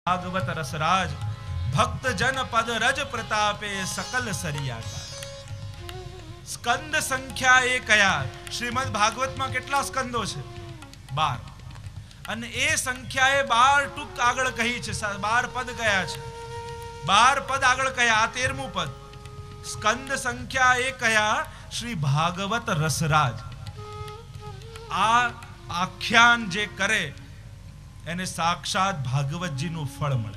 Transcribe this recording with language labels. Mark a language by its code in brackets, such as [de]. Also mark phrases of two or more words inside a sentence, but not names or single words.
[gu] ભાગવત રસરાજ ભક્ત જન પદ રજ પ્રતાપે સકલ સરિયાકાર। સ્કંદ સંખ્યા એ કયા શ્રીમદ ભાગવત મેં કેટલા સ્કંદો છે 12 અને એ સંખ્યાએ 12 ટૂંક આગળ કહી છે, 12 પદ કયા છે, 12 પદ આગળ કયા, આ 13મું પદ સ્કંદ સંખ્યા એ કયા શ્રી ભાગવત રસરાજ। આ આખ્યાન જે કરે એને સાક્ષાત ભાગવતજીનું ફળ મળે।